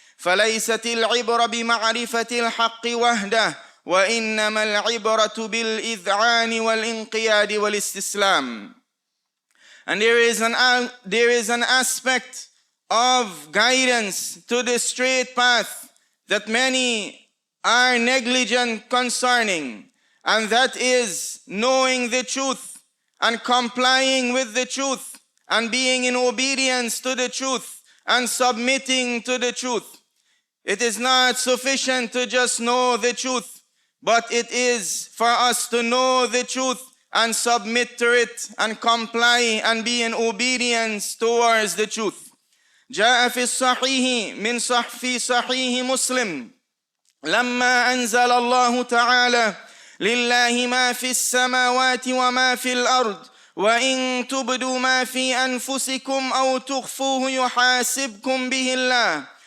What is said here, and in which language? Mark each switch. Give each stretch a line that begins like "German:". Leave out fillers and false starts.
Arabic: فليست العبرة بمعرفة الحق وحده، وإنما العبرة بالإذعان والإنقياد والاستسلام.
English: And there is an aspect of guidance to the straight path that many are negligent concerning, and that is knowing the truth and complying with the truth and being in obedience to the truth and submitting to the truth. It is not sufficient to just know the truth, but it is for us to know the truth and submit to it and comply and be in obedience towards the truth.
Arabic: جاء في الصحيح في صحيح مسلم: لما أنزل الله تعالى لله ما في السماوات وما في الأرض وإن تبدوا ما في أنفسكم أو تخفوه يحاسبكم به الله.